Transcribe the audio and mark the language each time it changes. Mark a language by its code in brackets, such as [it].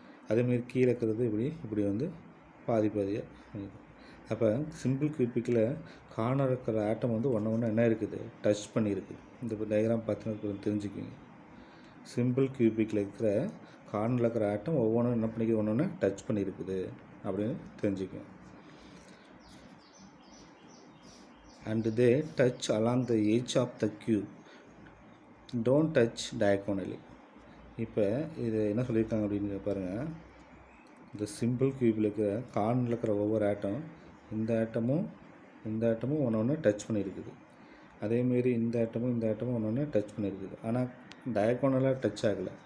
[ta] அதேமாரி கீழே இருக்கிறது இப்படி வந்து பாதியாக. அப்போ சிம்பிள் கியூபிக்கில் கார்னர் இருக்கிற ஆட்டம் வந்து ஒன்று என்ன இருக்குது? டச் பண்ணியிருக்குது. இந்த டயக்ராம் பார்த்து தெரிஞ்சுக்கிங்க. சிம்பிள் கியூபிக்கில் இருக்கிற கார்னரில் இருக்கிற ஆட்டம் ஒவ்வொன்றும் என்ன பண்ணிக்குது? ஒன்று டச் பண்ணியிருக்குது அப்படின்னு தெரிஞ்சுக்கோங்க. [en] And they touch along the edge of the cube. Don't touch diagonally. [ta] இப்போ இது என்ன சொல்லியிருக்காங்க அப்படின்னு பாருங்கள். இந்த சிம்பிள் கியூபில் இருக்கிற கார்னரில் இருக்கிற ஒவ்வொரு ஆட்டம், இந்த ஆட்டமும் ஒன்று டச் பண்ணியிருக்குது. அதேமாரி இந்த ஆட்டமும் ஒன்று டச் பண்ணியிருக்குது. ஆனால் டயகோனலாக டச் ஆகலை.